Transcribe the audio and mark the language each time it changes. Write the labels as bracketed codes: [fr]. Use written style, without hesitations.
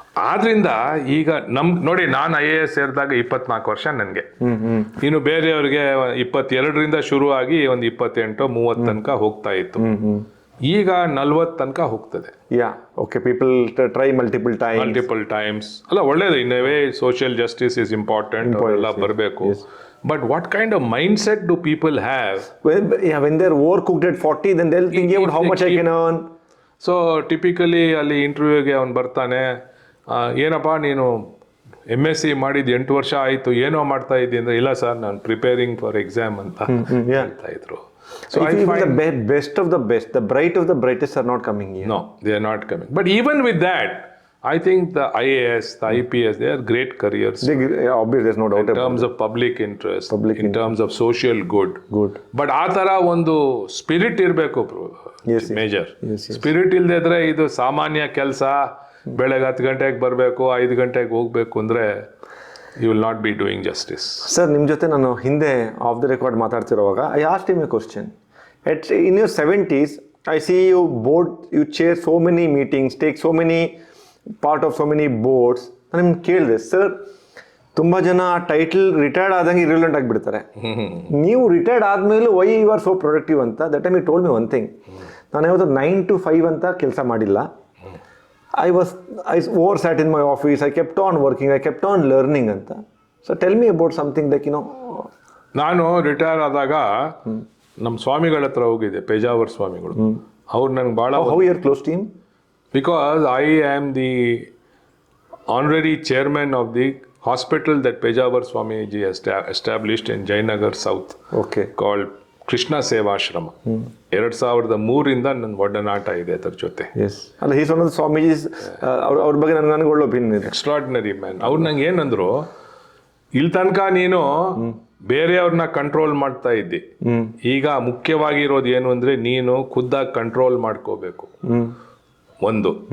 [kn] ಆದ್ರಿಂದ ಈಗ ನೋಡಿ, ನಾನು IAS ಸೇರಿದಾಗ 24 ವರ್ಷ ನನಗೆ, ಇನ್ನು ಬೇರೆಯವ್ರಿಗೆ 22ರಿಂದ ಶುರು ಆಗಿ ಒಂದು 28, 30 ತನಕ ಹೋಗ್ತಾ ಇತ್ತು. ಈಗ 40 ತನಕ ಹೋಗ್ತದೆ. [en] people try multiple [kn] ಟೈಮ್ಸ್ ಅಲ್ಲ, ಒಳ್ಳೇದು. ಇನ್ನವೇ [en] social justice is important, [kn] ಎಲ್ಲ ಬರಬೇಕು. [en] But what kind of mindset do people have? When they're overcooked at 40, then they'll think about how much I can earn. [kn] So typically ಅಲ್ಲಿ ಇಂಟರ್ವ್ಯೂಗೆ ಅವ್ನು ಬರ್ತಾನೆ, ಏನಪ್ಪ ನೀನು MSc ಮಾಡಿದ್ದು 8 ವರ್ಷ ಆಯಿತು, ಏನೋ ಮಾಡ್ತಾ ಇದ್ದೀನಿ ಅಂದರೆ, ಇಲ್ಲ ಸರ್ ನಾನು [en] preparing for exam [kn] ಅಂತ ಹೇಳ್ತಾ ಇದ್ರು. [en] So I find the best of the best, the bright of the brightest are not coming here. No, they are not coming. But even with that, I think the IAS, the IPS, they are great careers. Obviously, there's no doubt. In terms of public interest, in terms of social good. [kn] But ಆ ಥರ ಒಂದು spirit ಇರಬೇಕು major. Spirit ಇಲ್ಲದೆ ಇದ್ರೆ ಇದು ಸಾಮಾನ್ಯ ಕೆಲಸ, ಬೆಳಗ್ಗೆ 10 ಗಂಟೆಗೆ ಬರಬೇಕು, 5 ಗಂಟೆಗೆ ಹೋಗ್ಬೇಕು ಅಂದರೆ [en] you will not be doing justice. [kn] Sir, ನಿಮ್ಮ ಜೊತೆ ನಾನು ಹಿಂದೆ of the record ಮಾತಾಡ್ತಿರುವಾಗ [en] I asked him a question. In your 70s, I see you chair so many meetings, take so many part of so many boards. [kn] ನಾನು ನಿಮ್ಗೆ ಕೇಳಿದೆ, sir ತುಂಬ ಜನ title retired ಆದಂಗೆ ಇರಿಲೆಂಟ್ ಆಗಿಬಿಡ್ತಾರೆ, ನೀವು ರಿಟೈರ್ಡ್ ಆದಮೇಲೆ [en] why you are so productive [kn] ಅಂತ. [en] that time you told me one thing, [kn] ನಾನು ಯಾವತ್ತು 9 to 5 ಅಂತ ಕೆಲಸ ಮಾಡಿಲ್ಲ. [en] I oversat in my office, I kept on working, I kept on learning ಅಂತ. So tell me about something like, [kn] ನಾನು retire ಆದಾಗ ನಮ್ಮ ಸ್ವಾಮಿಗಳ ಹತ್ರ ಹೋಗಿದ್ದೆ, ಪೇಜಾವರ್ ಸ್ವಾಮಿಗಳು. ಅವ್ರು ನಂಗೆ ಭಾಳ, [en] how you are close to him? Because I am the honorary chairman of the hospital that Pejavar Swamiji established in Jayanagar South, called Krishna Sevashrama. [kn] 2003ರಿಂದ ನನ್ನ ಒಡನಾಟ ಇದೆ ಅದರ ಜೊತೆ. ಅಲ್ಲ, ಈ ಸೊನ್ನ ಸ್ವಾಮೀಜಿ ಅವ್ರ ಬಗ್ಗೆ ನನಗೆ ಒಳ್ಳೆ ಒಪಿನಿಯನ್ ಇದೆ. [en] Extraordinary man. [kn] ಅವ್ರು ನಂಗೆ ಏನಂದ್ರು, ಇಲ್ಲಿ ತನಕ ನೀನು ಬೇರೆಯವ್ರನ್ನ ಕಂಟ್ರೋಲ್ ಮಾಡ್ತಾ ಇದ್ದಿ. ಈಗ ಮುಖ್ಯವಾಗಿರೋದು ಏನು ಅಂದ್ರೆ ನೀನು ಖುದ್ದಾಗಿ ಕಂಟ್ರೋಲ್ ಮಾಡ್ಕೋಬೇಕು. ಒಂದು.